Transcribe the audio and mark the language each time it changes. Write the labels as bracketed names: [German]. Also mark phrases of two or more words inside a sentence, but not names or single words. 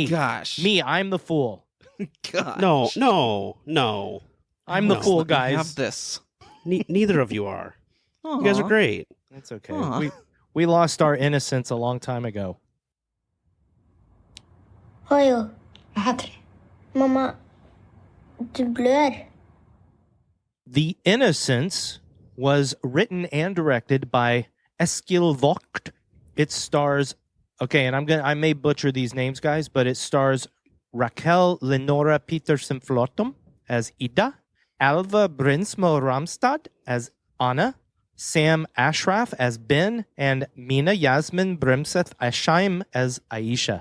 [English] Gosh. Me. I'm the fool. God. No. I'm the No. fool, Let me guys. have this. Neither of you are. You guys are Aw. great. It's okay. Aw. We lost our innocence a long time ago. Hojo. [Norwegian] Hva heter det? Mamma, du blør. [English] The Innocents was written and directed by Eskil Vogt. It stars, okay, and I may butcher these names, guys, but it stars Rakel, Lenora, Petersen, Fløttum as Ida, Alva, Brynsmo, Ramstad as Anna, Sam Ashraf as Ben, and Mina, Yasmin, Bremseth, Asheim as Aisha.